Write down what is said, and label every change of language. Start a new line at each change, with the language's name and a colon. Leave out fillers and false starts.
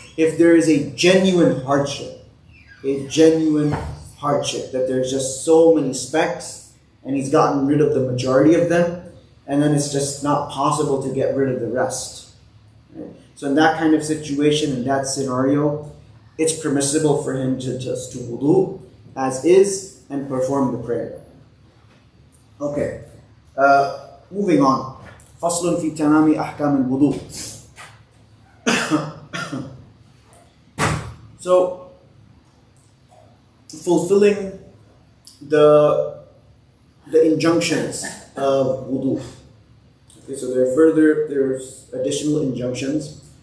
English: If there is a genuine hardship that there's just so many specks and he's gotten rid of the majority of them, and then it's just not possible to get rid of the rest. Right? So in that kind of situation, in that scenario, it's permissible for him to just do wudu as is and perform the prayer. Okay, moving on.
Arabic: فصل في تمام أحكام الوضوء.
English: So, fulfilling the injunctions of wudu. Okay, so there's additional injunctions